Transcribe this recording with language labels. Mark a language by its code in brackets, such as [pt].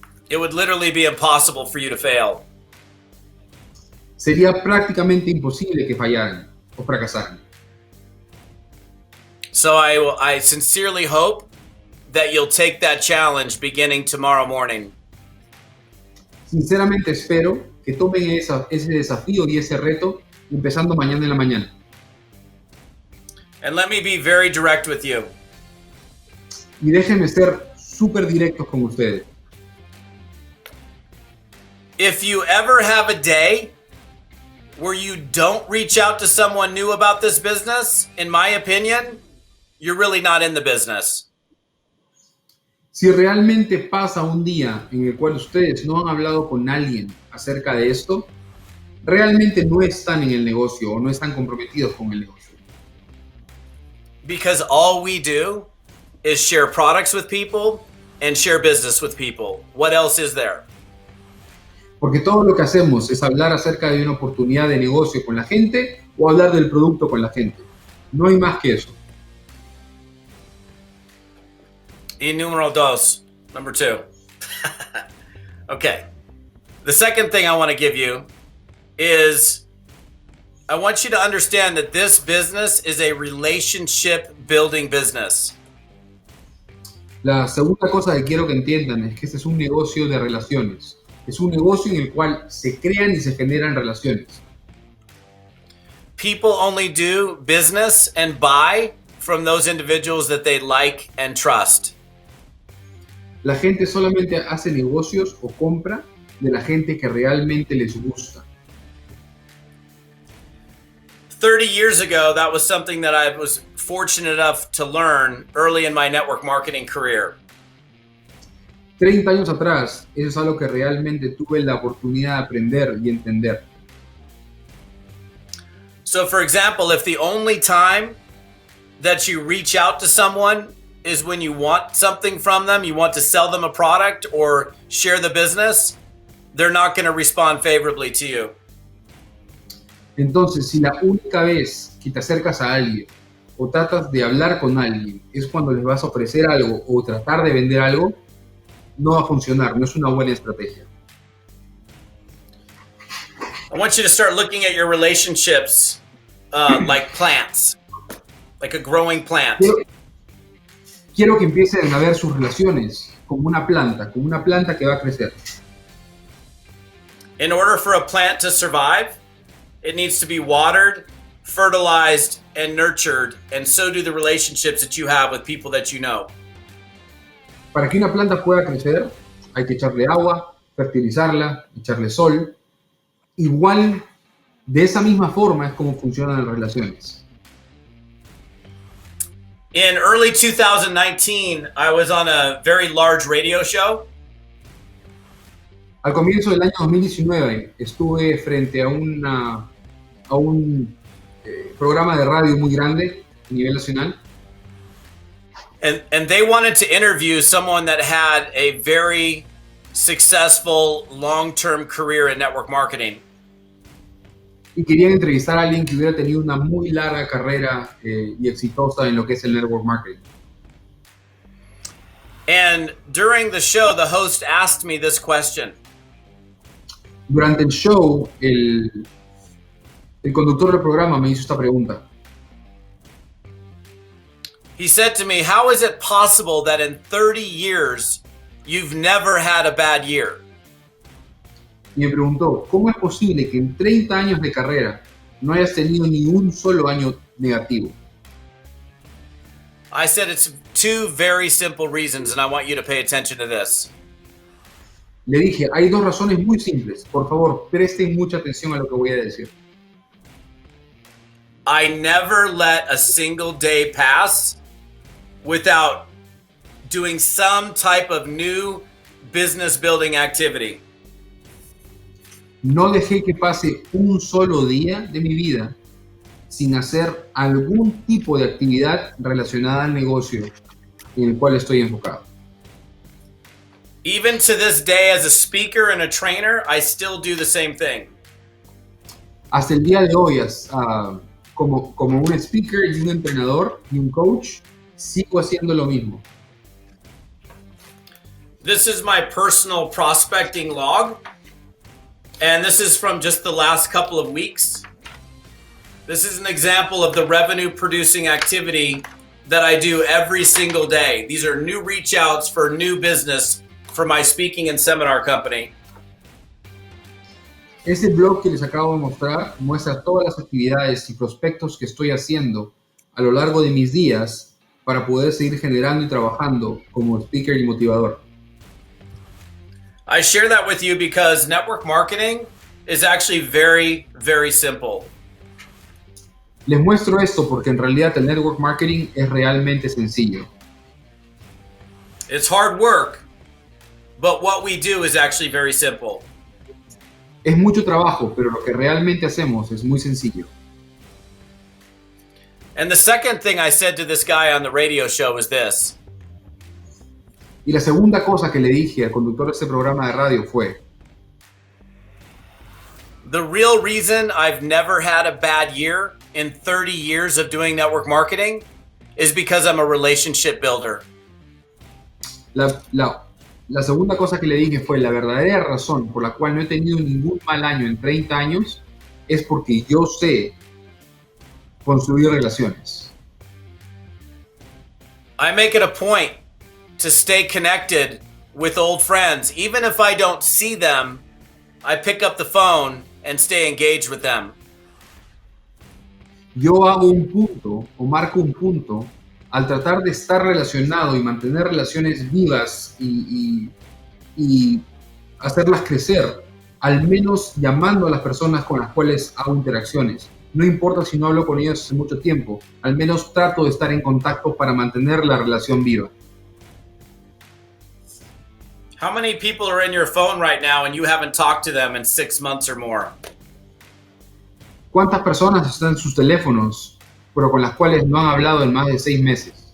[en] It would literally be impossible for you to fail. [es] Sería prácticamente imposible que fallaran o fracasaran. [en] So I sincerely hope that you'll take that challenge beginning tomorrow morning. [es] Sinceramente espero que tomen ese desafío y ese reto empezando mañana en la mañana. [en] And let me be very direct with you. [es] Y déjenme ser súper directos con ustedes. [en] If you ever have a day where you don't reach out to someone new about this business, in my opinion, you're really not in the business. [es] Si realmente pasa un día en el cual ustedes no han hablado con alguien acerca de esto, realmente no están en el negocio o no están comprometidos con el negocio. [en] Because all we do is share products with people and share business with people. What else is there? [es] Porque todo lo que hacemos es hablar acerca de una oportunidad de negocio con la gente o hablar del producto con la gente. No hay más que eso. Y número 2, [en] number 2. [es] Okay. [en] The second thing I want to give you is I want you to understand that this business is a relationship building business. [es] La segunda cosa que quiero que entiendan es que este es un negocio de relaciones. Es un negocio en el cual se crean y se generan relaciones. [en] People only do business and buy from those individuals that they like and trust. [es] La gente solamente hace negocios o compra de la gente que realmente les gusta. [en] 30 years ago, that was something that I was fortunate enough to learn early in my network marketing career. [es] 30 años atrás, eso es algo que realmente tuve la oportunidad de aprender y entender. [en] So, for example, if the only time that you reach out to someone is when you want something from them, you want to sell them a product or share the business, they're not going to respond favorably to you. [es] Entonces, si la única vez que te acercas a alguien o tratas de hablar con alguien es cuando les vas a ofrecer algo o tratar de vender algo, no va a funcionar, no es una buena estrategia. [en] I want you to start looking at your relationships like plants, like a growing plant. [es] Quiero que empiecen a ver sus relaciones como una planta que va a crecer. [en] In order for a plant to survive, it needs to be watered, fertilized, and nurtured, and so do the relationships that you have with people that you know. [es] Para que una planta pueda crecer, hay que echarle agua, fertilizarla, echarle sol. Igual, de esa misma forma es como funcionan las relaciones. [en] In early 2019, I was on a very large radio show. [es] Al comienzo del año 2019 estuve frente a un programa de radio muy grande a nivel nacional. [en] And they wanted to interview someone that had a very successful long-term career in network marketing. [es] Y querían entrevistar a alguien que hubiera tenido una muy larga carrera y exitosa en lo que es el network marketing. [en] And during the show, the host asked me this question. [es] Durante el show, el conductor del programa me hizo esta pregunta. [en] He said to me, how is it possible that in 30 years you've never had a bad year? [es] Y me preguntó, ¿cómo es posible que en 30 años de carrera no hayas tenido ni un solo año negativo? [en] I said it's two very simple reasons, and I want you to pay attention to this. [es] Le dije, hay dos razones muy simples. Por favor, presten mucha atención a lo que voy a decir. [en] I never let a single day pass without doing some type of new business building activity. [es] No dejé que pase un solo día de mi vida sin hacer algún tipo de actividad relacionada al negocio en el cual estoy enfocado. [en] Even to this day, as a speaker and a trainer, I still do the same thing. [es] Hasta el día de hoy, como un speaker y un entrenador y un coach, sigo haciendo lo mismo. [en] This is my personal prospecting log. And this is from just the last couple of weeks. This is an example of the revenue producing activity that I do every single day. These are new reach outs for new business for my speaking and seminar company. [es] Este blog que les acabo de mostrar muestra todas las actividades y prospectos que estoy haciendo a lo largo de mis días para poder seguir generando y trabajando como speaker y motivador. [en] I share that with you because network marketing is actually very, very simple. [es] Les muestro esto porque en realidad el network marketing es realmente sencillo. [en] It's hard work, but what we do is actually very simple. [es] Es mucho trabajo, pero lo que realmente hacemos es muy sencillo. [en] And the second thing I said to this guy on the radio show was this. [es] Y la segunda cosa que le dije al conductor de este programa de radio fue: [en] the real reason I've never had a bad year in 30 years of doing network marketing is because I'm a relationship builder. [es] La segunda cosa que le dije fue: la verdadera razón por la cual no he tenido ningún mal año en 30 años es porque yo sé construir relaciones. [en] I make it a point to stay connected with old friends. Even if I don't see them, I pick up the phone and stay engaged with them. [es] Yo hago un punto o marco un punto al tratar de estar relacionado y mantener relaciones vivas y hacerlas crecer, al menos llamando a las personas con las cuales hago interacciones. No importa si no hablo con ellos hace mucho tiempo, al menos trato de estar en contacto para mantener la relación viva. [en] How many people are in your phone right now and you haven't talked to them in 6 months or more? [es] ¿Cuántas personas están en sus teléfonos pero con las cuales no han hablado en más de 6 meses.